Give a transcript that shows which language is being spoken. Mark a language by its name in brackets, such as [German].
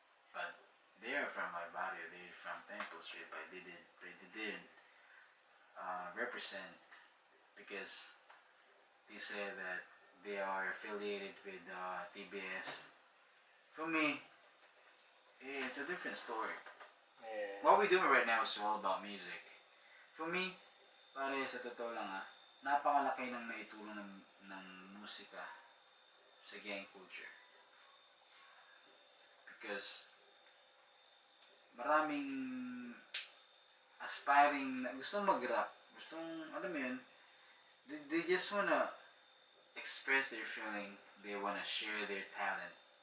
[English] But they are from my barrio. They're from Temple Street. But they didn't represent because they said that they are affiliated with TBS. For me, it's a different story. Yeah. What we're doing right now is all about music. [Filipino] For me, pare, sa totoo lang napakalaki ng naitulong ng musika sa gang culture. [English] Because maraming aspiring na gustong mag-rap, gustong, alam mo yun, they just wanna express their feeling, they wanna share their talent.